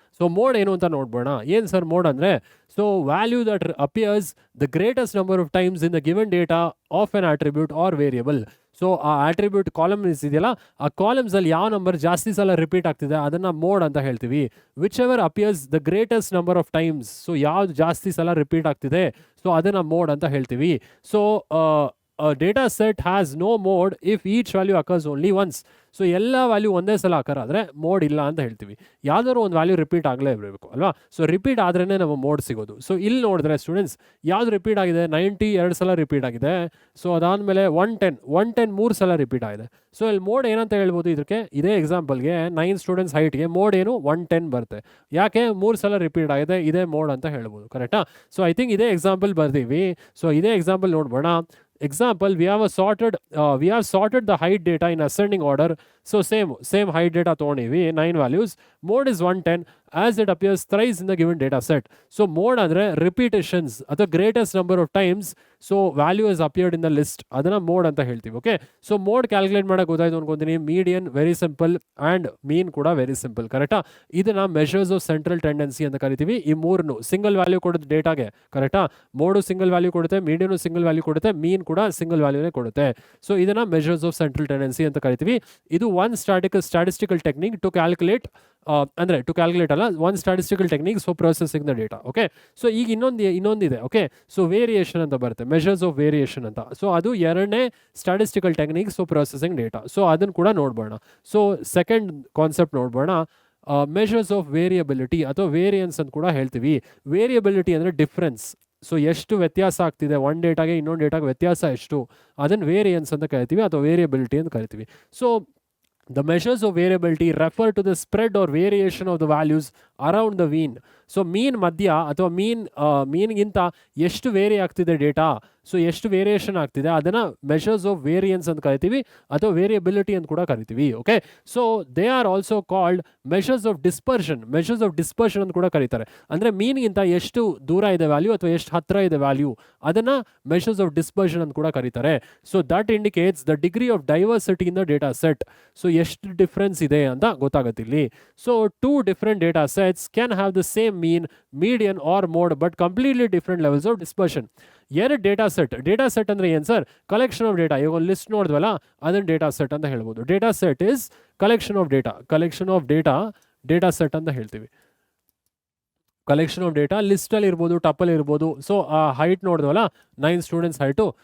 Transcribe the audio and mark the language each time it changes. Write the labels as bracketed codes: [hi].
[kn] So mode ಏನು ಅಂತ ನೋಡ್ಬೋಣ. ಏನು ಸರ್ ಮೋಡ್ ಅಂದರೆ? [en] So value that appears the greatest number of times in the given data of an attribute or variable. [kn] So ಆ attribute columns ಇದೆಯಲ್ಲ, ಆ ಕಾಲಮ್ಸಲ್ಲಿ ಯಾವ number ಜಾಸ್ತಿ ಸಲ ರಿಪೀಟ್ ಆಗ್ತಿದೆ ಅದನ್ನು ಮೋಡ್ ಅಂತ ಹೇಳ್ತೀವಿ. [en] whichever appears the greatest number of times, [kn] so ಯಾವ್ದು ಜಾಸ್ತಿ ಸಲ ರಿಪೀಟ್ ಆಗ್ತಿದೆ, ಸೊ ಅದನ್ನು ಮೋಡ್ ಅಂತ ಹೇಳ್ತೀವಿ. [en] So a data set has no mode if each value occurs only once. [kn] So ಎಲ್ಲ ವ್ಯಾಲ್ಯೂ ಒಂದೇ ಸಲ ಅಕರ್ ಆದರೆ ಮೋಡ್ ಇಲ್ಲ ಅಂತ ಹೇಳ್ತೀವಿ. ಯಾವ್ದಾದ್ರು ಒಂದು ವ್ಯಾಲ್ಯೂ ರಿಪೀಟ್ ಆಗಲೇ ಇರಬೇಕು ಅಲ್ವಾ? ಸೊ ರಿಪೀಟ್ ಆದ್ರೇ ನಮ್ಮ ಮೋಡ್ ಸಿಗೋದು. ಸೊ ಇಲ್ಲಿ ನೋಡಿದ್ರೆ ಸ್ಟೂಡೆಂಟ್ಸ್ ಯಾವ್ದು ರಿಪೀಟ್ ಆಗಿದೆ? 90 2 ಸಲ ರಿಪೀಟ್ ಆಗಿದೆ. ಸೊ ಅದಾದಮೇಲೆ 110 3 ಸಲ ರಿಪೀಟ್ ಆಗಿದೆ. ಸೊ ಇಲ್ಲಿ ಮೋಡ್ ಏನಂತ ಹೇಳ್ಬೋದು ಇದಕ್ಕೆ? ಇದೇ ಎಕ್ಸಾಂಪಲ್ಗೆ 9 ಸ್ಟೂಡೆಂಟ್ಸ್ ಹೈಟ್ಗೆ ಮೋಡ್ ಏನು? 110 ಬರುತ್ತೆ. ಯಾಕೆ? 3 ಸಲ ರಿಪೀಟ್ ಆಗಿದೆ, ಇದೇ ಮೋಡ್ ಅಂತ ಹೇಳ್ಬೋದು, ಕರೆಕ್ಟಾ? ಸೊ ಐ ಥಿಂಕ್ ಇದೇ ಎಕ್ಸಾಂಪಲ್ ಬರ್ತೀವಿ. ಸೊ ಇದೇ example ನೋಡ್ಬೋಣ. [en] Example, we have sorted the height data in ascending order. So same height data [kn] ತೊಗೊಂಡಿವಿ, [en] 9 values. Mode is 110 as it appears thrice in the given data set. So mode ಅಂದರೆ repetitions ಅಥವಾ greatest number of times so value has appeared in the list, [kn] ಅದನ್ನ mode ಅಂತ ಹೇಳ್ತೀವಿ. Okay, so mode calculate ಮಾಡೋಕೆ ಗೊತ್ತಾಯ್ತು ಅನ್ಕೊಂತೀನಿ. Median very simple and ಮೀನ್ ಕೂಡ very simple, ಕರೆಕ್ಟಾ? ಇದನ್ನ ಮೆಷರ್ಸ್ ಆಫ್ ಸೆಂಟ್ರಲ್ ಟೆಂಡೆನ್ಸಿ ಅಂತ ಕರಿತೀವಿ. ಈ ಮೂರನ್ನು ಸಿಂಗಲ್ ವ್ಯಾಲ್ಯೂ ಕೊಡುತ್ತೆ ಡೇಟಾಗೆ, ಕರೆಕ್ಟಾ? ಮೋಡು ಸಿಂಗಲ್ ವ್ಯಾಲ್ಯೂ ಕೊಡುತ್ತೆ, ಮೀಡಿಯನು ಸಿಂಗಲ್ ವ್ಯಾಲ್ಯೂ ಕೊಡುತ್ತೆ, ಮೀನ್ ಕೂಡ ಸಿಂಗಲ್ ವ್ಯಾಲ್ಯೂನೇ ಕೊಡುತ್ತೆ. ಸೊ ಇದನ್ನ ಮೆಷರ್ಸ್ ಆಫ್ ಸೆಂಟ್ರಲ್ ಟೆಂಡೆನ್ಸಿ ಅಂತ ಕರಿತೀವಿ. ಇದು [en] One statistical technique to calculate ಅಲ್ಲ, one statistical techniques for processing the data. [kn] Okay, so ಈಗ ಇನ್ನೊಂದಿದೆ. ಓಕೆ, ಸೊ ವೇರಿಯೇಷನ್ ಅಂತ ಬರುತ್ತೆ, ಮೆಷರ್ಸ್ ಆಫ್ ವೇರಿಯೇಷನ್ ಅಂತ. ಸೊ ಅದು ಎರಡನೇ statistical techniques for processing data. So ಅದನ್ನು ಕೂಡ ನೋಡ್ಬೋಣ. So second concept ನೋಡ್ಬೋಣ, measures of variability ಅಥವಾ ವೇರಿಯನ್ಸ್ ಅಂತ ಕೂಡ ಹೇಳ್ತೀವಿ. ವೇರಿಯಬಿಲಿಟಿ ಅಂದರೆ ಡಿಫ್ರೆನ್ಸ್. ಸೊ ಎಷ್ಟು ವ್ಯತ್ಯಾಸ ಆಗ್ತಿದೆ ಒಂದು ಡೇಟಾಗೆ ಇನ್ನೊಂದು ಡೇಟಾಗೆ ವ್ಯತ್ಯಾಸ ಎಷ್ಟು, ಅದನ್ನು ವೇರಿಯನ್ಸ್ ಅಂತ ಕರಿತೀವಿ ಅಥವಾ ವೇರಿಯಬಿಲಿಟಿ ಅಂತ ಕರಿತೀವಿ. So [en] The measures of variability refer to the spread or variation of the values around the mean. [kn] So mean ಮಧ್ಯ ಅಥವಾ ಮೀನ್ಗಿಂತ ಎಷ್ಟು ವೇರಿ ಆಗ್ತಿದೆ ಡೇಟಾ, ಸೊ ಎಷ್ಟು ವೇರಿಯೇಷನ್ ಆಗ್ತಿದೆ ಅದನ್ನು ಮೆಷರ್ಸ್ ಆಫ್ ವೇರಿಯನ್ಸ್ ಅಂತ ಕರಿತೀವಿ ಅಥವಾ ವೇರಿಯಬಿಲಿಟಿ ಅಂತ ಕೂಡ ಕರಿತೀವಿ. [en] Okay, so they are also called measures of dispersion ಅಂತ ಕೂಡ ಕರೀತಾರೆ. [kn] ಅಂದರೆ ಮೀನ್ಗಿಂತ ಎಷ್ಟು ದೂರ ಇದೆ ವ್ಯಾಲ್ಯೂ ಅಥವಾ ಎಷ್ಟು ಹತ್ತಿರ ಇದೆ ವ್ಯಾಲ್ಯೂ ಅದನ್ನು ಮೆಷರ್ಸ್ ಆಫ್ ಡಿಸ್ಪರ್ಷನ್ ಅಂತ ಕೂಡ ಕರೀತಾರೆ. [en] So that indicates the degree of diversity in the data set. [kn] So ಎಷ್ಟು ಡಿಫ್ರೆನ್ಸ್ ಇದೆ ಅಂತ ಗೊತ್ತಾಗುತ್ತೆ ಇಲ್ಲಿ. [en] So 2 different data sets can have the same mean, median or mode but completely different levels of dispersion. [kn] ಎರಡು data set ಅಂದರೆ ಏನು sir? Collection of data. ಈಗ ಒಂದು ಲಿಸ್ಟ್ ನೋಡಿದ್ವಲ್ಲ ಅದನ್ನು ಡೇಟಾ ಸೆಟ್ ಅಂತ ಹೇಳ್ಬೋದು. [en] Data set is collection of data set ಅಂತ ಹೇಳ್ತೀವಿ. [kn] ಕಲೆಕ್ಷನ್ ಆಫ್ ಡೇಟಾ ಲಿಸ್ಟಲ್ಲಿ ಇರ್ಬೋದು, ಟಪಲ್ ಇರ್ಬೋದು. ಸೊ ಆ ಹೈಟ್ ನೋಡಿದ್ವಲ್ಲ 9 ಸ್ಟೂಡೆಂಟ್ಸ್ ಹೈಟು.